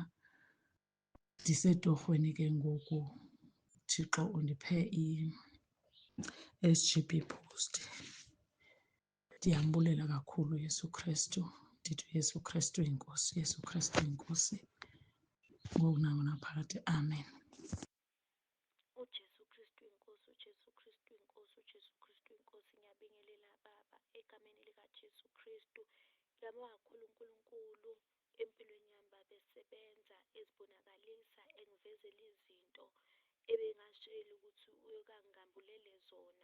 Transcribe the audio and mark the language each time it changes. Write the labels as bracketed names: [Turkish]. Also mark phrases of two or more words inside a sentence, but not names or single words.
[Xhosa] Ndisetorhweni ke ngoku, Thixo undiphe i-SGB post. Ndiyambulela kakhulu uYesu Kristu, ndithi uYesu Kristu yiNkosi, uYesu Kristu yiNkosi ngoku nangaphakade. Amen. [Zulu] uJesu Kristu inkosi, uJesu Kristu inkosi, uJesu Kristu inkosi. Ngiyabingelela Baba egameni likaJesu Kristu. Ngiyabonga kakhulu uNkulunkulu empilweni yami Baba, esebenza ezibonakalisa, engivezela izinto ebengazitshela ukuthi uyokangambulele zona.